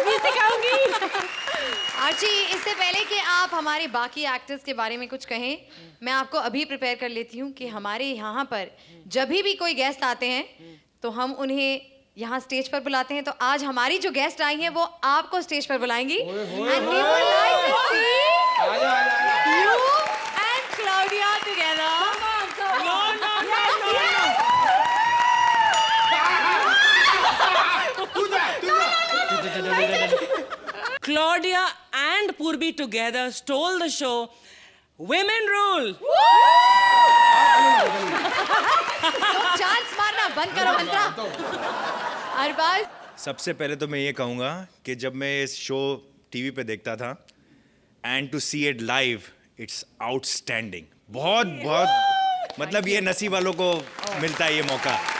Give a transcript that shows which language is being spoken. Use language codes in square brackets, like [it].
[hi] भी सिखाऊंगी। आर्ची, इससे पहले कि आप हमारे बाकी एक्टर्स के बारे में कुछ कहें, मैं आपको अभी प्रिपेयर कर लेती हूँ कि हमारे यहाँ पर जब भी कोई गेस्ट आते हैं तो हम उन्हें यहाँ स्टेज पर बुलाते हैं। तो आज हमारी जो गेस्ट आई हैं वो आपको स्टेज पर बुलाएंगी। [en] And we would like to see you and Claudia together. Claudia and Purvi together stole the show. Women rule. [hi] Chance मारना बंद करो मंत्रा। अरबाज, सबसे पहले तो मैं ये कहूँगा कि जब मैं इस शो टीवी पे देखता था [en] And to see it live, it's outstanding. [hi] बहुत मतलब ये नसीब वालों को मिलता है ये मौका।